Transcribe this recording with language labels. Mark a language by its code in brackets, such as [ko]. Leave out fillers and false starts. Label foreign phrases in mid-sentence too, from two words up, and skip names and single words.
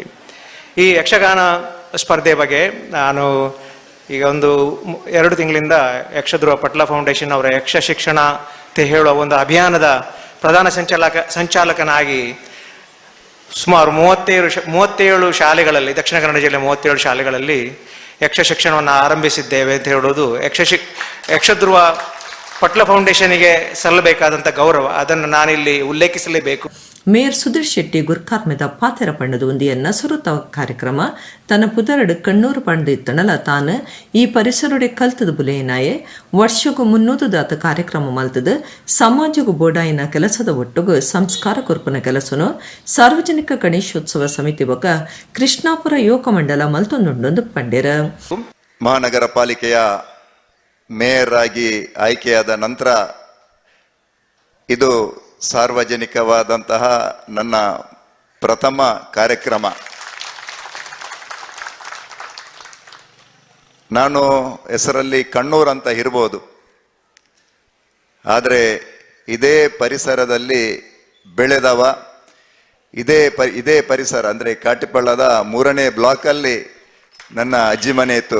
[kn] ಈ ಯಕ್ಷಗಾನ ಸ್ಪರ್ಧೆ ಬಗ್ಗೆ ನಾನು ಈಗ 2 ತಿಂಗಳಿಂದ ಯಕ್ಷಧ್ರುವ ಪಟ್ಲ ಫೌಂಡೇಶನ್ ಅವರ ಯಕ್ಷ ಶಿಕ್ಷಣ ಅಂತ ಹೇಳುವ ಒಂದು ಅಭಿಯಾನದ ಪ್ರಧಾನ ಸಂಚಾಲಕನಾಗಿ ಸುಮಾರು 37 ಶಾಲೆಗಳಲ್ಲಿ ದಕ್ಷಿಣ ಕನ್ನಡ ಜಿಲ್ಲೆ 37 ಶಾಲೆಗಳಲ್ಲಿ ಯಕ್ಷ ಶಿಕ್ಷಣವನ್ನು ಆರಂಭಿಸಿದ್ದೇವೆ ಅಂತ ಹೇಳೋದು ಯಕ್ಷಧ್ರುವ ಪಟ್ಲ ಫೌಂಡೇಶನ್ಗೆ ಸಲ್ಲಬೇಕಾದಂಥ ಗೌರವ, ಅದನ್ನು ನಾನಿಲ್ಲಿ ಉಲ್ಲೇಖಿಸಲೇಬೇಕು. [tcy] ಮೇಯರ್ ಸುಧೀರ್ ಶೆಟ್ಟಿ ಗುರ್ಕಾರ್ಮೆದ ಪಾತೆರ ಪಂಡದ ಒಂದಿಯನ್ನ ಸುರುತ ಕಾರ್ಯಕ್ರಮ ತನ್ನ ಪುದರಡು ಕಣ್ಣೂರು ಪಂಡ ಇತ್ತನಲ ತಾನು ಈ ಪರಿಸರಡೆ ಕಲ್ತದ ಬುಲೆಯನಾಯೆ ವರ್ಷಗೂ ಮುನ್ನೂದಾತ ಕಾರ್ಯಕ್ರಮ ಮಲ್ತದ ಸಮಾಜಗೂ ಬೋಡಾಯಿನ ಕೆಲಸದ ಒಟ್ಟುಗು ಸಂಸ್ಕಾರ ಕೊರ್ಪನ ಕೆಲಸನು ಸಾರ್ವಜನಿಕ ಗಣೇಶೋತ್ಸವ ಸಮಿತಿ ಬೊಕ ಕೃಷ್ಣಾಪುರ ಯುವಕ ಮಂಡಲ ಮಲ್ತೊಂದೊಂದೊಂದು ಪಂಡೇರ. [kn] ಮಹಾನಗರ ಪಾಲಿಕೆಯ ಮೇಯರ್ ಆಗಿ ಆಯ್ಕೆಯಾದ ನಂತರ ಇದು ಸಾರ್ವಜನಿಕವಾದಂತಹ ನನ್ನ ಪ್ರಥಮ ಕಾರ್ಯಕ್ರಮ. ನಾನು ಹೆಸರಲ್ಲಿ ಕಣ್ಣೂರು ಅಂತ ಇರ್ಬೋದು, ಆದರೆ ಇದೇ ಪರಿಸರದಲ್ಲಿ ಬೆಳೆದವ, ಇದೇ ಪರಿಸರ ಅಂದರೆ ಕಾಟಿಪಳ್ಳದ 3ನೇ ಬ್ಲಾಕಲ್ಲಿ ನನ್ನ ಅಜ್ಜಿ ಮನೆ ಇತ್ತು.